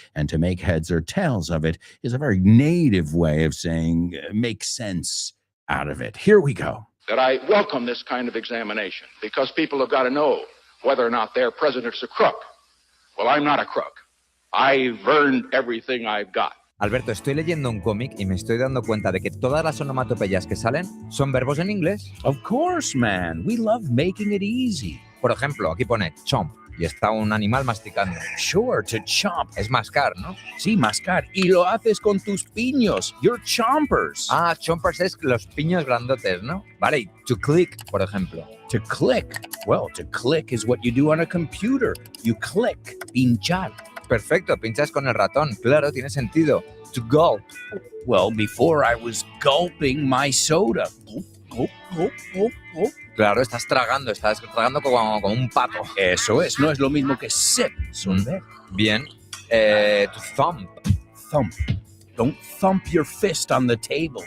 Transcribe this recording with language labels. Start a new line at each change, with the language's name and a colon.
English: And to make heads or tails of it is a very native way of saying make sense out of it. Here we go. That I welcome this kind of examination because people have got to know whether or not their president's a crook. Well, I'm not a crook. I've earned everything I've got.
Spanish: Alberto, estoy leyendo un cómic y me estoy dando cuenta de que todas las onomatopeyas que salen son verbos en inglés.
English: Of course, man. We love making it easy.
Spanish: Por ejemplo, aquí pone chomp y está un animal masticando.
English: Sure, to chomp.
Spanish: Es mascar, ¿no? Sí, mascar. Y lo haces con tus piños. Your chompers. Ah, chompers es los piños grandotes, ¿no? Vale, y to click, por ejemplo.
English: To click. Well, to click is what you do on a computer. You click. Pinchar.
Spanish: Perfecto, pinchas con el ratón. Claro, tiene sentido. To gulp.
English: Well, before I was gulping my soda. Gulp, gulp, gulp, gulp.
Spanish: Claro, estás tragando como un pato. Eso es, no es lo mismo que sip. Bien. To thump.
English: Thump. Don't thump your fist on the table.